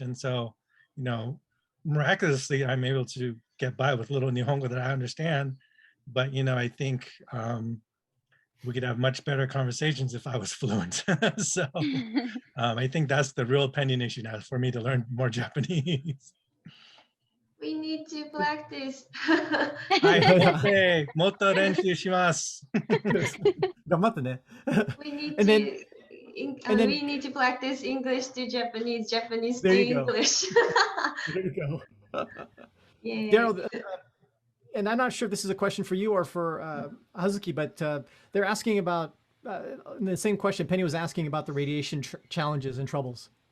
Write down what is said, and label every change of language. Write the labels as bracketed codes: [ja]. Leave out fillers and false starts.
[en] And so, miraculously, I'm able to get by with little Nihongo that I understand. But, I think we could have much better conversations if I was fluent. So I think that's the real pending issue now for me to learn more Japanese. We need to practice. [ja] はい、もっと練習します。頑張ってね。 [en] We need And then- to we need to practice English to Japanese, Japanese to There you go. English. There you go. Yeah. Darrell, and I'm not sure if this is a question for you or for Hazuki, but they're asking about the same question Penny was asking about the radiation challenges and troubles.